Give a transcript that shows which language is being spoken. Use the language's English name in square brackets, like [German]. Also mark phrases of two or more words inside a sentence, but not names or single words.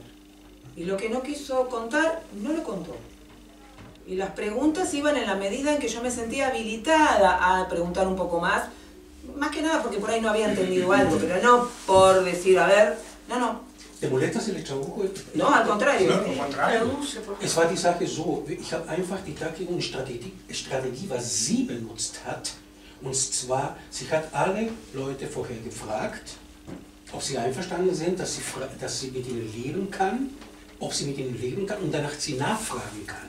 [Spanish] Y lo que no quiso contar, no lo contó. Y las preguntas iban en la medida en que yo me sentía habilitada a preguntar un poco más que nada porque por ahí no había entendido algo, pero no por decir, a ver, no. ¿Te molesta si le tradujo? No, al contrario. [German] Es war die Sache so, ich habe einfach die Strategie, was sie benutzt hat. Und zwar, sie hat alle Leute vorher gefragt, ob sie einverstanden sind, dass sie mit ihnen leben kann, und danach sie nachfragen kann.